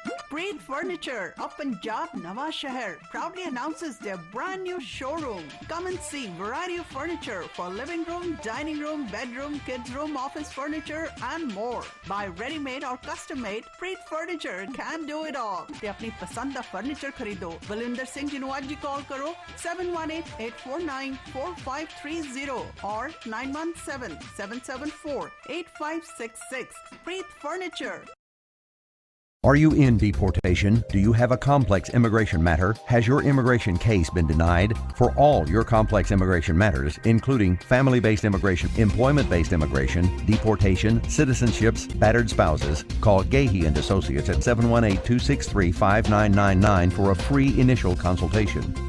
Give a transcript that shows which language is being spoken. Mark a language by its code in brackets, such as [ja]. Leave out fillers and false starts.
[en] Preet Furniture of Punjab Nawa Shahar proudly announces their brand new showroom. Come and see variety of furniture for living room, dining room, bedroom, kids room, office furniture and more. Buy ready-made or custom-made, Preet Furniture can do it all. [pa] ਤੇ ਆਪਣੀ ਪਸੰਦ ਦਾ furniture ਖਰੀਦੋ। ਬਲਵਿੰਦਰ ਸਿੰਘ ਜੀ ਨੂੰ ਅੱਜ ਹੀ ਕਾਲ ਕਰੋ 7188494530 or 9177748566. [en] Preet Furniture. Are you in deportation? Do you have a complex immigration matter? Has your immigration case been denied? For all your complex immigration matters, including family-based immigration, employment-based immigration, deportation, citizenships, battered spouses, call Gahey and Associates at 718-263-5999 for a free initial consultation.